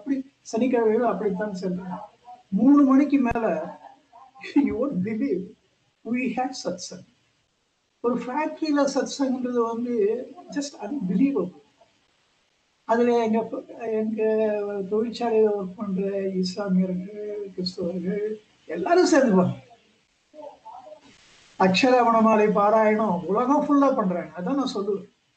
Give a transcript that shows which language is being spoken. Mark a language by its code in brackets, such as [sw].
[ta] அப்படி சனிக்கிழமைகள் அப்படித்தான் செல்றேன். [en] 3 [ta] மணிக்கு மேல [en] you won't believe we had satsang. [ta] ஒரு ஃபேக்டரியில சத்சங்கிறது வந்து ஜஸ்ட் அன்பிலீவபிள். அதுல எங்க தொழிற்சாலையில ஒர்க் பண்ற இஸ்லாமியர்கள், கிறிஸ்தவர்கள் எல்லாரும் சேர்ந்துப்பாங்க. அக்ஷரவணமாலை பாராயணம் உலகம் ஃபுல்லா பண்றாங்க. அதான் நான் சொல்லுவேன்.